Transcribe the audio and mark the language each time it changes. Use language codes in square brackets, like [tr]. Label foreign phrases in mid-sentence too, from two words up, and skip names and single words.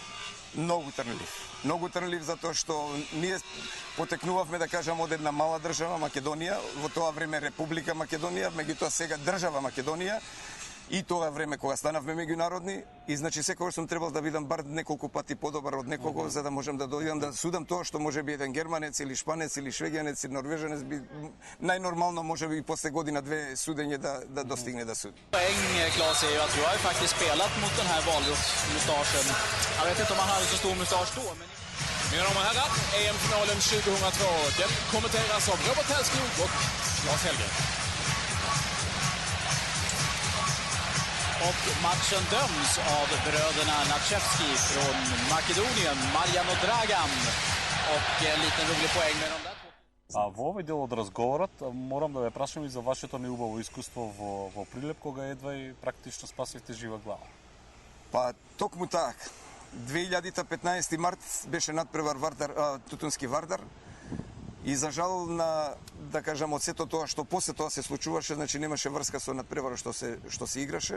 [mk] Многу трнлив затоа што ние потекнувавме, да кажам, од една мала држава Македонија, во тоа време Република Македонија, меѓутоа сега држава Македонија, и тоа време кога станавме меѓународни, и значи секогаш сум требал да бидам бар неколку пати подобар од некого, за да можам да дојдам да судам тоа што можеби еден германец или шпанец или швеѓанец или норвежанец би најнормално можеби и после година-две судење да достигне да суди. [sv] Poäng, Claes, är ju att du har ju faktiskt spelat mot den här valrotsmustaschen. Jag vet inte om han hade så stor mustasch då, men... Mina damer och herrar, EM-finalen 2002. Den kommenteras av Robert Hellskog och Lars Hellgren. Och matchen döms av bröderna Načevski från Makedonien, Marjano Dragan. Och en liten rolig poäng med de där två. [mk] Во овој дел од разговорот морам да ве прашам и за вашето неубаво искуство во Прилеп, кога едва и практично спасивте жива глава. Па токму так. 2015 март беше надпревар Тутунски Вардар. И за жал на, да кажам, од сето тоа што после тоа се случуваше, значи немаше врска со надпреварот што се играше.